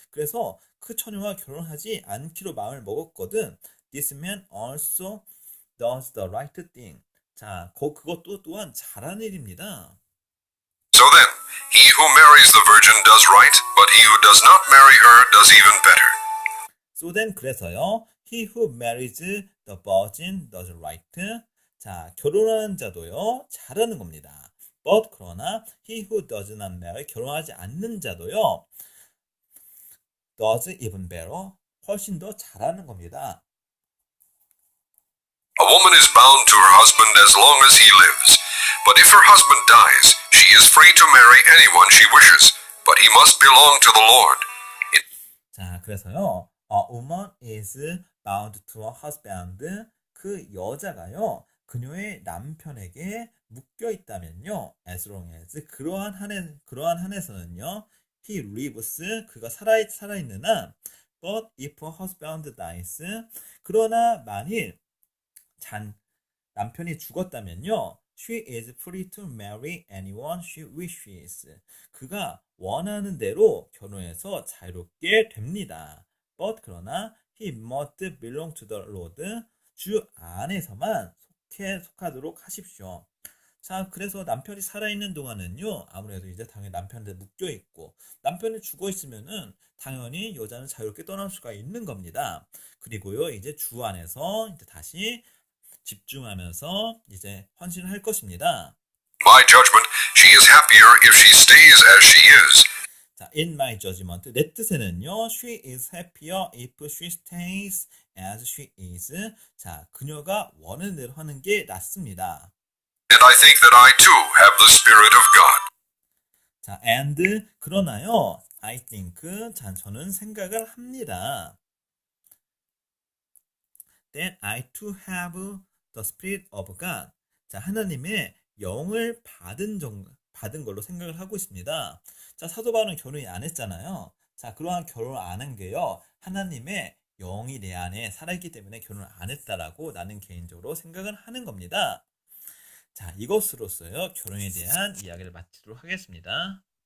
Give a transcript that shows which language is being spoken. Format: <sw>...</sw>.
<ko>그래서 그 처녀와 결혼하지 않기로 마음을 먹었거든.</ko> <en>This man also does the right thing.</en> <ko>자, 그것도 또한 잘하는 일입니다.</ko> <en>So then, he who marries the virgin does right, but he who does not marry her does even better. So then</en> <ko>그래서요.</ko> <en>He who marries the virgin does right.</en> <ko>자, 결혼하는 자도요. 잘하는 겁니다.</ko> <en>But</en> <ko>그러나</ko> <en>he who does not marry</en> <ko>결혼하지 않는 자도요.</ko> <en>does even better.</en> <ko>훨씬 더 잘하는 겁니다.</ko> <en>A woman is bound to her husband as long as he lives. But if her husband dies, she is free to marry anyone she wishes, but he must belong to the Lord.</en> <ko>자, 그래서요.</ko> <en>A woman is bound to her husband.</en> <ko>그 여자가요. 그녀의 남편에게 묶여 있다면요.</ko> <en>As long as</en> <ko>그러한 한에서는요.</ko> <en>He lives</en> <ko>그가 살아있는 한.</ko> <en>But if her husband dies</en> <ko>그러나 만일 남편이 죽었다면요.</ko> <en>She is free to marry anyone she wishes.</en> <ko>그가 원하는 대로 결혼해서 자유롭게 됩니다.</ko> <en>But</en> <ko>그러나</ko> <en>he must belong to the Lord.</en> <ko>주 안에서만 속하도록 하십시오. 자, 그래서 남편이 살아있는 동안은요, 아무래도 이제 당연히 남편한테 묶여있고, 남편이 죽어있으면은 당연히 여자는 자유롭게 떠날 수가 있는 겁니다. 그리고요, 이제 주 안에서 이제 다시 집중하면서 이제 헌신을 할 것입니다.</ko> <en>My judgment, she is happier if she stays as she is. 자, in my judgment,</en> <ko>내 뜻에는요,</ko> <en>she is happier if she stays as she is.</en> <ko>자, 그녀가 원하는 대로 하는 게 낫습니다.</ko> <en>And I think that I too have the Spirit of God.</en> <ko>자,</ko> <en>and</en> <ko>그러나요,</ko> <en>I think,</en> <ko>자, 저는 생각을 합니다.</ko> <en>That I too have the Spirit of God.</en> <ko>자, 하나님의 영을 받은 걸로 생각을 하고 있습니다. 자, 사도 바울은 결혼이 안 했잖아요. 자, 그러한 결혼을 안 한 게요. 하나님의 영이 내 안에 살아있기 때문에 결혼을 안 했다라고 나는 개인적으로 생각을 하는 겁니다. 자, 이것으로써요. 결혼에 대한 이야기를 마치도록 하겠습니다.</ko>